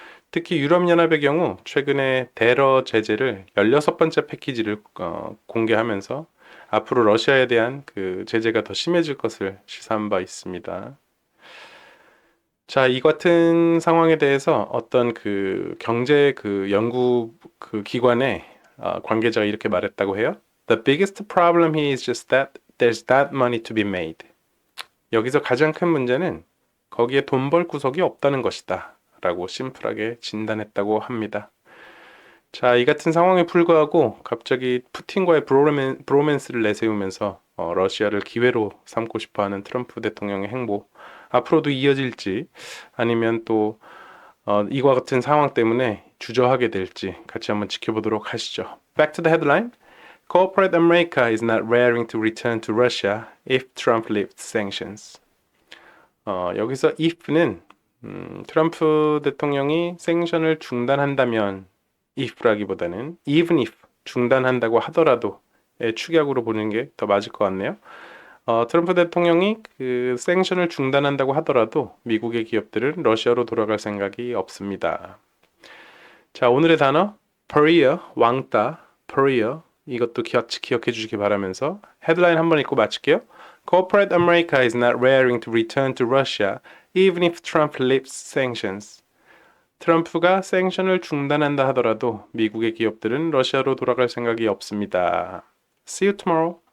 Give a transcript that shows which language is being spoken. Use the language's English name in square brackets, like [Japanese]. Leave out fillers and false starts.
[Korean] 특히 유럽연합의 경우 최근에 대러 제재를 16번째 패키지를 공개하면서 앞으로 러시아에 대한 그 제재가 더 심해질 것을 시사한 바 있습니다. 자, 이 같은 상황에 대해서 어떤 그 경제 그 연구 그 기관의 관계자가 이렇게 말했다고 해요. [English] The biggest problem here is just that there's that money to be made. [Korean] 여기서 가장 큰 문제는 거기에 돈 벌 구석이 없다는 것이다. 라고 심플하게 진단했다고 합니다. 자, 이 같은 상황에 불구하고 갑자기 푸틴과의 브로맨스를 내세우면서 러시아를 기회로 삼고 싶어하는 트럼프 대통령의 행보 앞으로도 이어질지 아니면 또 이와 같은 상황 때문에 주저하게 될지 같이 한번 지켜보도록 하시죠. [English] Back to the headline. Corporate America is not raring to return to Russia if Trump lifts sanctions. [Korean] 여기서 if는 트럼프 대통령이 생션을 중단한다면 if라기보다는 even if 중단한다고 하더라도의 축약으로 보는 게 더 맞을 것 같네요. 트럼프 대통령이 그 생션을 중단한다고 하더라도 미국의 기업들은 러시아로 돌아갈 생각이 없습니다. 자, 오늘의 단어 pariah, 왕따, pariah 이것도 기억해 주시기 바라면서 헤드라인 한번 읽고 마칠게요. [English] Corporate America is not raring to return to Russia even if Trump lifts sanctions. [Korean] 트럼프가 생션을 중단한다 하더라도 미국의 기업들은 러시아로 돌아갈 생각이 없습니다. [English] See you tomorrow.